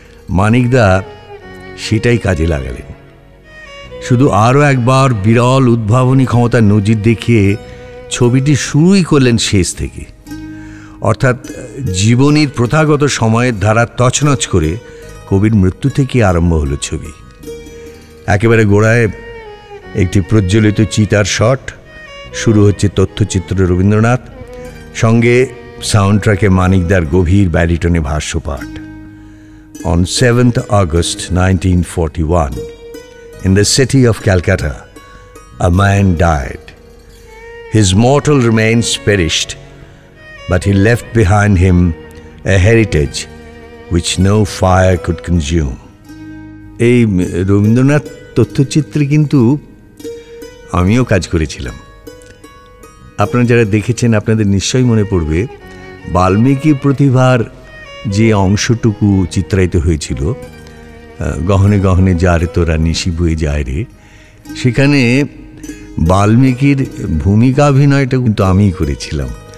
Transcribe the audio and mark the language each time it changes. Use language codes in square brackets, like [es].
[bn] মানিকদা সেটাই কাজে লাগালেন। শুধু আরও একবার বিরল উদ্ভাবনী ক্ষমতার নজির দেখিয়ে ছবিটি শুরুই করলেন শেষ থেকে, অর্থাৎ জীবনীর প্রথাগত সময়ের ধারা তছনছ করে কবির মৃত্যু থেকে আরম্ভ হলো ছবি। একেবারে গোড়ায় একটি প্রজ্বলিত চিতার শট, শুরু হচ্ছে তথ্যচিত্র রবীন্দ্রনাথ, সঙ্গে সাউন্ড ট্র্যাকে মানিকদার গভীর ব্যারিটনে ভাষ্যপাঠ। [en] On 7th August 1941, in the city of Calcutta, a man died. His mortal remains perished, but he left behind him a heritage which no fire could consume. [bn] এই রবীন্দ্রনাথ তথ্যচিত্রে কিন্তু আমিও কাজ করেছিলাম। আপনারা যারা দেখেছেন আপনাদের নিশ্চয়ই মনে পড়বে, বাল্মীকি প্রতিভার যে অংশটুকু চিত্রায়িত হয়েছিল, গহনে গহনে যারে তোরা নিশি বয়ে যায় রে, সেখানে বাল্মীকির ভূমিকাভিনয়টা কিন্তু আমিই করেছিলাম।